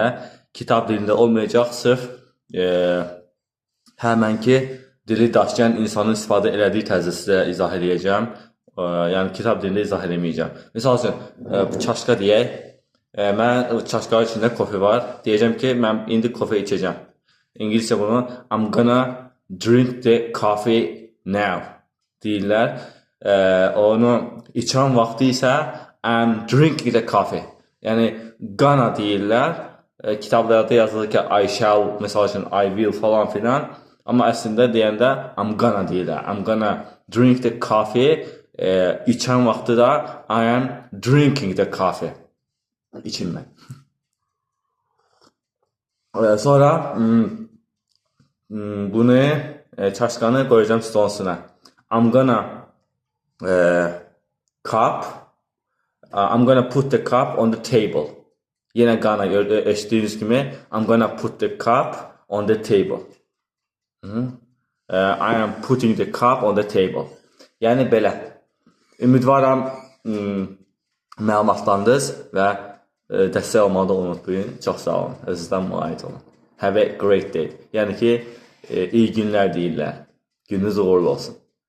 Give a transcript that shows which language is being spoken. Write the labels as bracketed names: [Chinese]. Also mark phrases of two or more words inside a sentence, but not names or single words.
[Azerbaijani] Kitab dilində olmayacaq, sırf həmənki dili daşıyan insanın istifadə elədiyi tərzdə sizə izah edəcəm. Yəni kitab dilində izah eləməyəcəm. Misal üçün, çaşka deyək. Mən çaşkanın içində kofe var. Deyəcəm ki, mən indi kofe içəcəm. İngiliscə bunu [English] I'm gonna drink the coffee now [Azerbaijani] deyirlər. Onu içən vaxtı isə [English] I'm drinking the coffee. [Azerbaijani] Yəni gonna deyirlər. Kitablarda yazılır ki [English] I shall, [Azerbaijani] məsəl üçün [English] I will [Azerbaijani] falan filan. Amma əslində deyəndə [English] I'm gonna [Azerbaijani] deyirlər. [English] I'm gonna drink the coffee. [Azerbaijani] İçən vaxtı da [English] I am drinking the coffee. [Azerbaijani] İçinmək. Sonra bunu çaşkanı qoyacağım stolun [English] I'm gonna put the cup on the table. [Azerbaijani] Yenə gonna eşitdiyiniz kimi [English] I'm gonna put the cup on the table. I am putting the cup on the table. [Azerbaijani] Yəni belə. Ümidvaram məlumatlandınız və dəstək olmağı da unutmayın. Çox sağ olun. Özünüzdən müayid olun. [English] Have a great day. [Azerbaijani] Yəni ki, iyi günlər deyirlər. Gününüz uğurlu olsun.